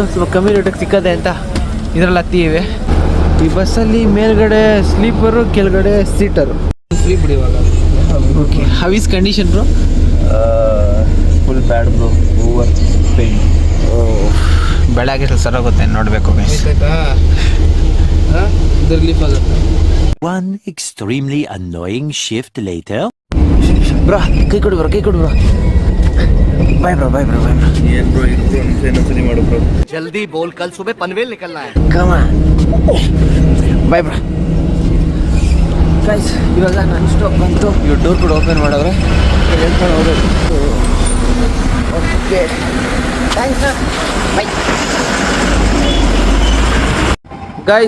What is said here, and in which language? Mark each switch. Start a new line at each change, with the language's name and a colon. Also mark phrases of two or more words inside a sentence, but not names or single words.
Kannada: ಸ್ವಲ್ಪ ಕಮ್ಮಿ ರೇಟಿಗೆ ಸಿಕ್ಕದೆ ಅಂತ ಇದರಲ್ಲಿ ಹತ್ತೀವಿ. ಈ ಬಸ್ಸಲ್ಲಿ ಮೇಲ್ಗಡೆ ಸ್ಲೀಪರು, ಕೆಳಗಡೆ ಸೀಟರು. ಸ್ಲೀಪ್ ಬಿಡಿವಾಗ.
English: okay, how is condition bro? full bad bro, over pain.
Kannada: ಬೆಳಗ್ಗೆ ಸರೋಗುತ್ತೆ ನೋಡಬೇಕು ಗೈಸ್. ಇದು ರಿಲೀಫ್ ಆಗುತ್ತೆ.
English: One extremely annoying shift later.
Kannada: ಬ್ರೋ ಕೈ ಕೊಡು ಬ್ರೋ.
English: bye bro.
Kannada: ಏನ್ ಬ್ರೋ ಇನ್ನೊಂದ್ಸರಿ ಮಾಡು ಬ್ರೋ.
Hindi: जल्दी बोल, कल सुबह पनवेल निकलना है.
Kannada: ಕಮ
English: bye bro.
Kannada: ಗೈಸ್ ಇವಾಗ ನನ್ನ ಸ್ಟಾಪ್ ಬಂತು. ಇವ್ರು ಡೋರ್ ಕೂಡ ಓಪನ್ ಮಾಡೋದ್ರೆ ಹೇಳ್ಕೊಂಡು ಹೋಗ್ಬೇಕು.
English: okay thanks bye guys.